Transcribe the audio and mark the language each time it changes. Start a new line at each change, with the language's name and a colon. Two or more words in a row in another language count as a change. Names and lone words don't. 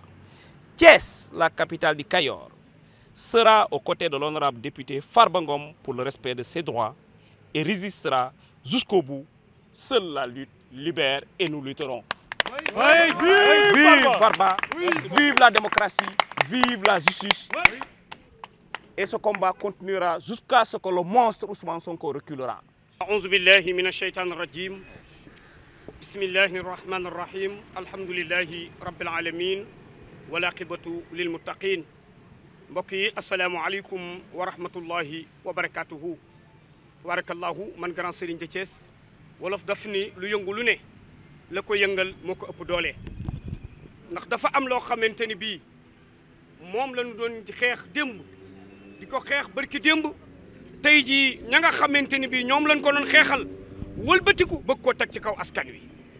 French: Thiès, la capitale du Kayor, sera aux côtés de l'honorable député Farba Ngom pour le respect de ses droits et résistera jusqu'au bout. Seule la lutte libère et nous lutterons. Vive Farba, vive la démocratie, vive la justice. Et ce combat continuera jusqu'à ce que le monstre Ousmane Sonko reculera.
Arabic: أعوذ بالله من الشيطان الرجيم. بسم الله الرحمن الرحيم. الحمد لله رب العالمين. والعاقبة للمتقين.
Wolof: Mbokk yi
Arabic: السلام عليكم ورحمة الله وبركاته.
Wolof: Barakallahu man
French: grand Serigne de Thiès.
Wolof: Wolof daf ni lu yëngu lu ne la ko yëngal moo ko ëpp doole. Ndax dafa am loo xamante ni bii moom lañu doon xeex démb di ko xeex barki démb tey jii ña nga xamante ni bii ñoom lañ ko doon xeexal wëlbatiku bëgg koo teg ci kaw askan wi